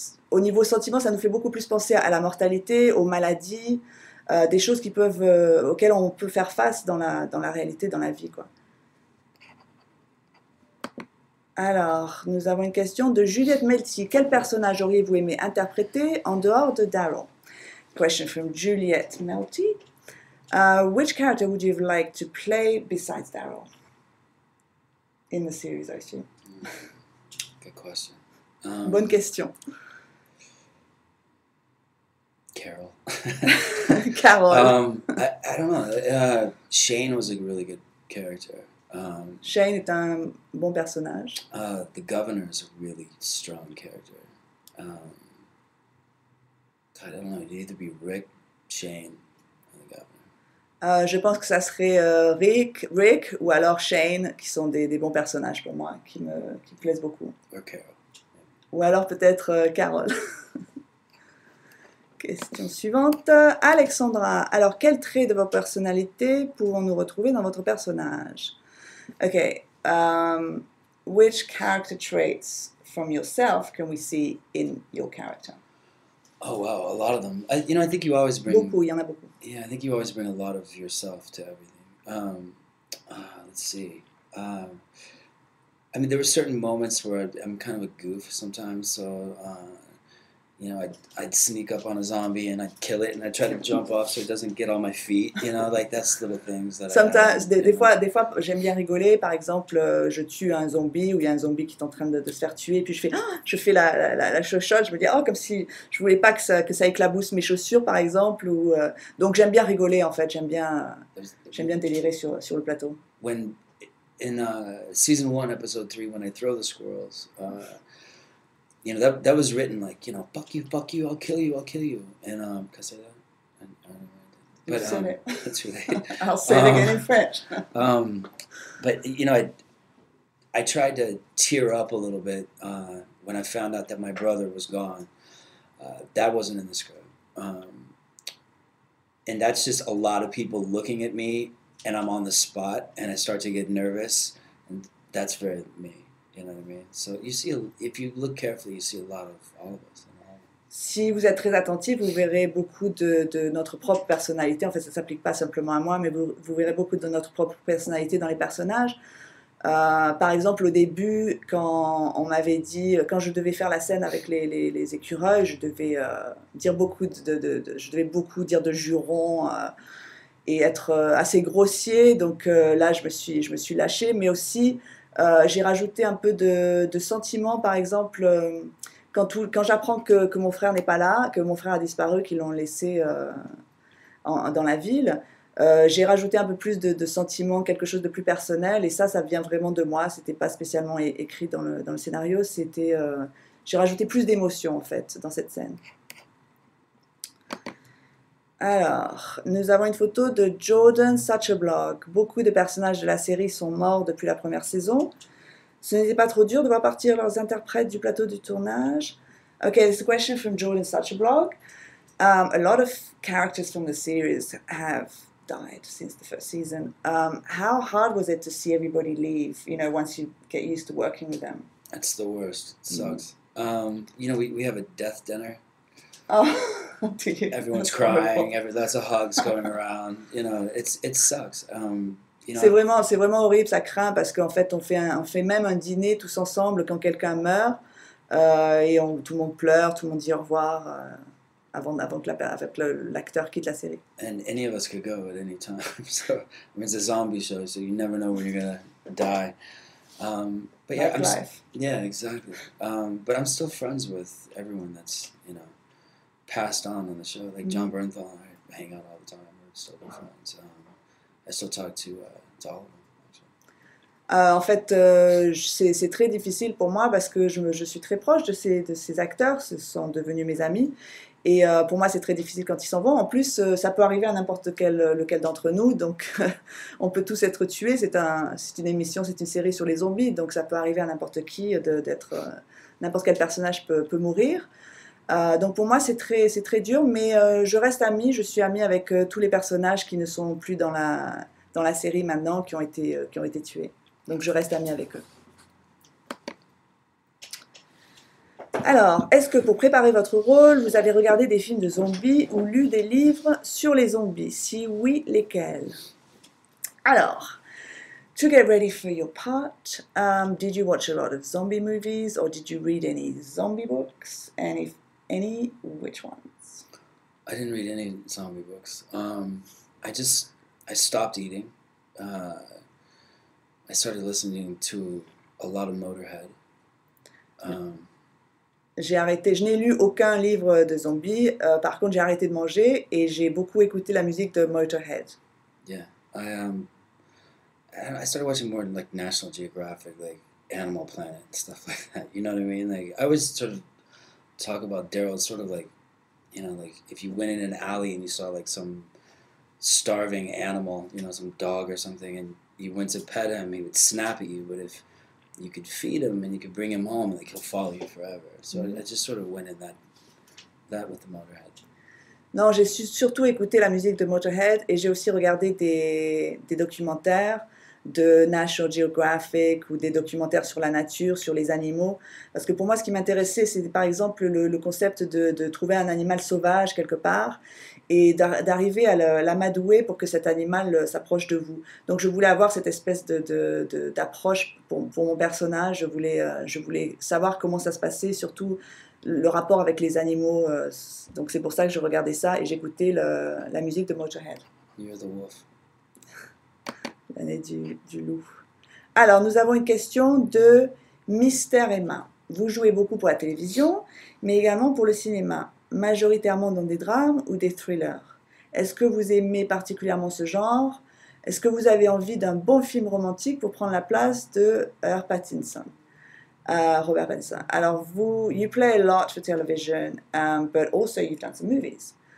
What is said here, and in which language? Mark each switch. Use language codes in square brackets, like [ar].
[fr] au niveau sentiment, ça nous fait beaucoup plus penser à la mortalité, aux maladies, des choses auxquelles on peut faire face dans la réalité, dans la vie, quoi. Alors, nous avons une question de Juliette Melty. Quel personnage auriez-vous aimé interpréter en dehors de Daryl? [en] Question from Juliette Melty. Which character would you like to play besides Daryl? In the series, I see. Good question. [fr] Bonne question. [en] Carol. Carol. I don't know. Shane was a really good character. [fr] Shane est un bon personnage. [en] The governor is a really strong character. God, I don't know. It'd either be Rick, Shane, or the governor. [fr] Je pense que ça serait Rick ou alors Shane, qui sont des bons personnages pour moi, qui me plaisent beaucoup. [en] Or Carol. [fr] Ou alors peut-être Carol. Question suivante. Alexandra, alors quels traits de votre personnalité pouvons-nous retrouver dans votre personnage? [en] Okay, which character traits from yourself can we see in your character? Oh wow, a lot of them. I think you always bring. [fr] Beaucoup, il y en a beaucoup. [en] Yeah, I think you always bring a lot of yourself to everything. Let's see. I mean, there were certain moments where I'm kind of a goof sometimes, so I'd sneak up on a zombie and I'd kill it and I'd try to jump off so it doesn't get on my feet, like that's little things that Sometimes, [fr] des fois j'aime bien rigoler, par exemple je tue un zombie ou il y a un zombie qui est en train de se faire tuer et puis je fais la chochotte, je me dis comme si je voulais pas que ça éclabousse mes chaussures par exemple, donc j'aime bien rigoler en fait, j'aime bien délirer sur le plateau. [en] When in season 1 episode 3 when I throw the squirrels, that was written like, fuck you, I'll kill you. And can I say that? I don't know. But that's right. I'll say it again in French. But I tried to tear up a little bit when I found out that my brother was gone. That wasn't in the script. And that's just a lot of people looking at me and I'm on the spot and I start to get nervous, and that's very me. You know what I mean? So you see, if you look carefully, you see a lot of all of us. [fr] Si vous êtes très attentif, vous verrez beaucoup de notre propre personnalité. En fait, ça ne s'applique pas simplement à moi, mais vous verrez beaucoup de notre propre personnalité dans les personnages. Par exemple, au début, quand on m'avait dit, quand je devais faire la scène avec les écureuils, je devais dire beaucoup dire de jurons et être assez grossier. Donc là, je me suis lâchée, mais aussi j'ai rajouté un peu de sentiments, par exemple. Quand j'apprends que mon frère n'est pas là, que mon frère a disparu, qu'ils l'ont laissé dans la ville, j'ai rajouté un peu plus de sentiments, quelque chose de plus personnel, et ça vient vraiment de moi. C'était pas spécialement écrit dans le scénario, j'ai rajouté plus d'émotions en fait dans cette scène. Alors, nous avons une photo de Jordan Suchablog. Beaucoup de personnages de la série sont morts depuis la première saison. Ce n'était pas trop dur de voir partir leurs interprètes du plateau du tournage. [en] Okay, this is a question from Jordan Suchablog. A lot of characters from the series have died since the first season. How hard was it to see everybody leave, once you get used to working with them? That's the worst. It sucks. We have a death dinner. Oh, do you? Everyone's That's horrible. crying. Lots of hugs going around. It sucks. [fr] C'est vraiment horrible, ça craint parce qu'en fait, on fait même un dîner tous ensemble quand quelqu'un meurt et tout le monde pleure, tout le monde dit au revoir avant que l'acteur quitte la série. [en] And any of us could go at any time. So I mean, it's a zombie show, so you never know when you're gonna die. But yeah, Like life. yeah, exactly. But I'm still friends with everyone that's passed on the show. Like John Bernthal and I hang out all the time. We're still good friends. I still talk to all of them. [fr] En fait, c'est très difficile pour moi parce que je suis très proche de ces acteurs, ce sont devenus mes amis. Et pour moi, c'est très difficile quand ils s'en vont. En plus, ça peut arriver à n'importe lequel d'entre nous, donc on peut tous être tués. C'est une émission, c'est une série sur les zombies, donc ça peut arriver à n'importe qui n'importe quel personnage peut mourir. Donc pour moi, c'est très dur, mais je reste amie. Je suis amie avec tous les personnages qui ne sont plus dans la série maintenant, qui ont été tués. Donc je reste amie avec eux. Alors, est-ce que pour préparer votre rôle, vous avez regardé des films de zombies ou lu des livres sur les zombies? Si oui, lesquels? [en] Alors, to get ready for your part, did you watch a lot of zombie movies or did you read any zombie books? And if any, which ones? I didn't read any zombie books. I stopped eating. I started listening to a lot of Motorhead. [fr] J'ai arrêté, je n'ai lu aucun livre de zombies, par contre j'ai arrêté de manger et j'ai beaucoup écouté la musique de Motorhead. [en] Yeah, I started watching more like National Geographic, like Animal Planet and stuff like that. You know what I mean? Like I always sort of talk about Daryl, sort of like, like if you went in an alley and you saw like some starving animal, some dog or something, and you went to pet him, he would snap at you. But if you could feed him and you could bring him home, like he'll follow you forever. So I just sort of went in that with the Motorhead. [fr] Non, j'ai surtout écouté la musique de Motorhead et j'ai aussi regardé des documentaires de National Geographic ou des documentaires sur la nature, sur les animaux. Parce que pour moi, ce qui m'intéressait, c'est par exemple le concept de trouver un animal sauvage quelque part et d'arriver à l'amadouer pour que cet animal s'approche de vous. Donc je voulais avoir cette espèce d'approche pour mon personnage. Je voulais savoir comment ça se passait, surtout le rapport avec les animaux. Donc c'est pour ça que je regardais ça et j'écoutais la musique de Motorhead. [en] You're the wolf. [fr] L'année du loup. Alors, nous avons une question de Mystère Emma. Vous jouez beaucoup pour la télévision, mais également pour le cinéma, majoritairement dans des drames ou des thrillers. Est-ce que vous aimez particulièrement ce genre? Est-ce que vous avez envie d'un bon film romantique pour prendre la place de Robert Pattinson? [en] Alors, you play a lot for television, but also you've done some movies.